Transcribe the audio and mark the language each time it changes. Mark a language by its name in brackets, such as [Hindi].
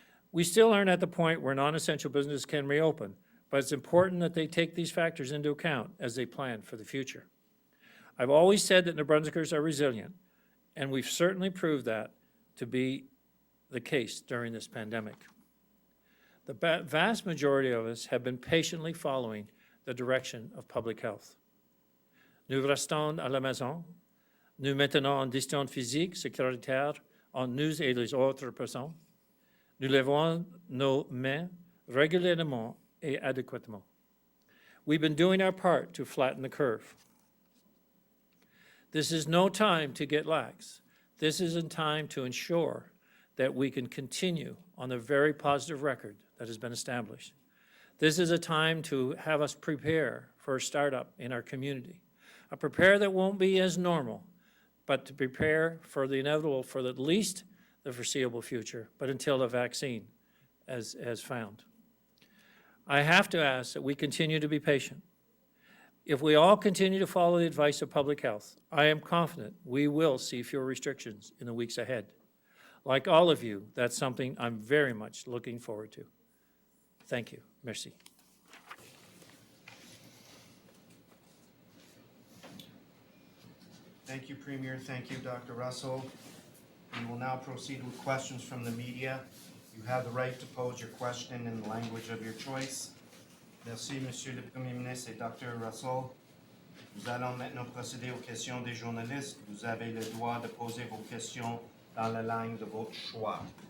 [English] We still aren't at the point where non-essential business can reopen, but it's important that they take these factors into account as they plan for the future. I've always said that New Brunswickers are resilient, and we've certainly proved that to be the case during this pandemic. The vast majority of us have been patiently following the direction of public health. [French] Nous restons à la maison. Nous maintenons une distance physique sécuritaire en nous et les autres personnes. Nous lavons nos mains régulièrement et adéquatement. [English] We've been doing our part to flatten the curve. This is no time to get lax. This is a time to ensure that we can continue on the very positive record that has been established. This is a time to have us prepare for a startup in our community, a prepare that won't be as normal, but to prepare for the inevitable for at least the foreseeable future, but until a vaccine is found. I have to ask that we continue to be patient. If we all continue to follow the advice of public health, I am confident we will see fewer restrictions in the weeks ahead. Like all of you, that's something I'm very much looking forward to. Thank you. Merci. Thank you, Premier. Thank you, Dr. Russell. We will now proceed with questions from the media. You have the right to pose your question in the language of your choice. [French] Merci, Monsieur le Premier ministre et Dr. Russell. Nous allons maintenant procéder aux questions des journalistes. Vous avez le droit de poser vos questions dans la langue de votre choix.